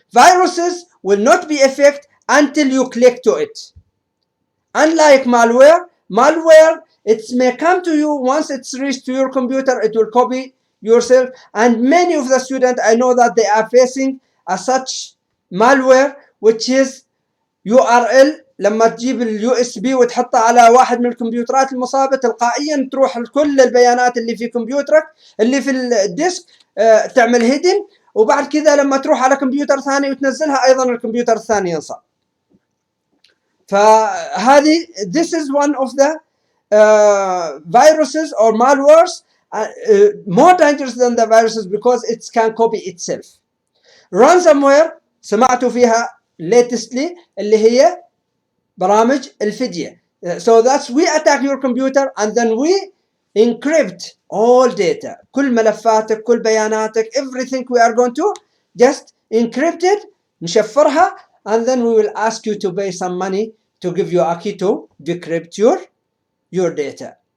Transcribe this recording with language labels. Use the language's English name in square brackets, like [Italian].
[English] Viruses will not be effective until you click to it. Unlike malware, it may come to you once it's reached to your computer, it will copy yourself. And many of the students, I know that they are facing a such malware, which is URL. [Arabic] لما تجيب اليو اس بي وتحطها على واحد من الكمبيوترات المصابه تلقائيا تروح كل البيانات اللي في كمبيوترك اللي في الديسك تعمل هيدن، وبعد كذا لما تروح على كمبيوتر ثاني وتنزلها ايضا الكمبيوتر الثاني ينصاب. فهذه [English] this is one of the viruses or malwares more dangerous than the viruses because it can copy itself. [Arabic] Ransomware سمعتوا فيها [English] latestly [Arabic] اللي هي برامج الفدية. [English] So that's we attack your computer and then we encrypt all data. [Arabic] كل ملفاتك كل بياناتك [English] everything we are going to just encrypt it [Arabic] نشفرها [English] and then we will ask you to pay some money to give you a key to decrypt your data.